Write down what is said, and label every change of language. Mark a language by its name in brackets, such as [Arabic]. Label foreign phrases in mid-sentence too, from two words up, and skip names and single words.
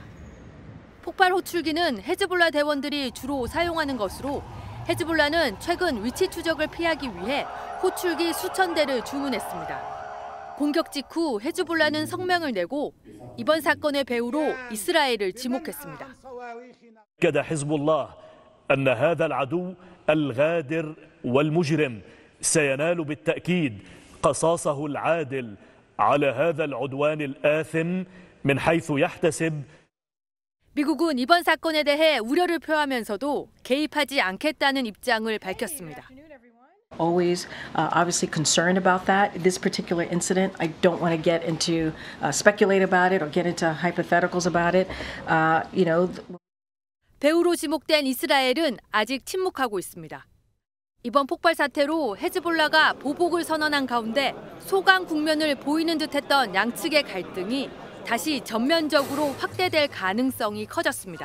[Korean] 폭발 호출기는 헤즈볼라 대원들이 주로 사용하는 것으로 헤즈볼라는 최근 위치 추적을 피하기 위해 호출기 수천 대를 주문했습니다. 공격 직후 헤즈볼라는 성명을 내고 이번 사건의 배후로 이스라엘을 지목했습니다. [Arabic] أكد حزب الله أن هذا العدو الغادر والمجرم سينال بالتأكيد قصاصه العادل على هذا العدوان الآثم من حيث يحتسب. [Korean] 미국은 이번 사건에 대해 우려를 표하면서도 개입하지 않겠다는 입장을 밝혔습니다. [English] Always obviously concerned about that. This particular incident, I don't want to get into speculate about it or get into hypotheticals about it. [Korean] 배후로 지목된 이스라엘은 아직 침묵하고 있습니다. 이번 폭발 사태로 헤즈볼라가 보복을 선언한 가운데 소강 국면을 보이는 듯했던 양측의 갈등이 다시 전면적으로 확대될 가능성이 커졌습니다.